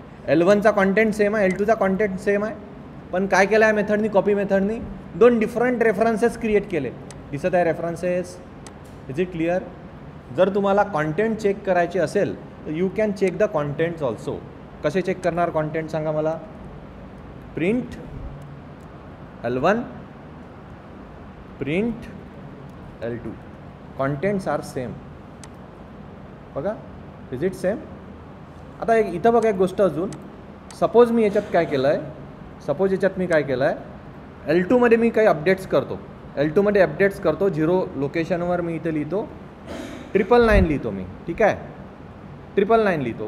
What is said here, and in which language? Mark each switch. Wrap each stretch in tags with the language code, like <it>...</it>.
<mr>L1चा content same आहे, L2चा content same आहे, पण काय केलं आहे मेथडनी, कॉपी मेथडनी दोन डिफरंट रेफरन्सेस क्रिएट केले. दिसत आहे रेफरन्सेस?</mr> <en>Is it clear?</en> <mr>जर तुम्हाला कॉन्टेंट चेक करायचे असेल तर</mr> <en>You can check the contents also.</en> <mr>कसे चेक करणार कॉन्टेंट सांगा मला?</mr> <en>Print L1, print L2, contents are same. बघा, is it same?</en> <mr>आता एक इथं बघा एक गोष्ट अजून. सपोज मी याच्यात काय केलं आहे, सपोज याच्यात मी काय केलं आहे, L2मध्ये मी काही अपडेट्स करतो, L2मध्ये अपडेट्स करतो. 0 लोकेशनवर मी इथे लिहितो 999 लिहितो मी, ठीक आहे, 999 लिहितो.</mr>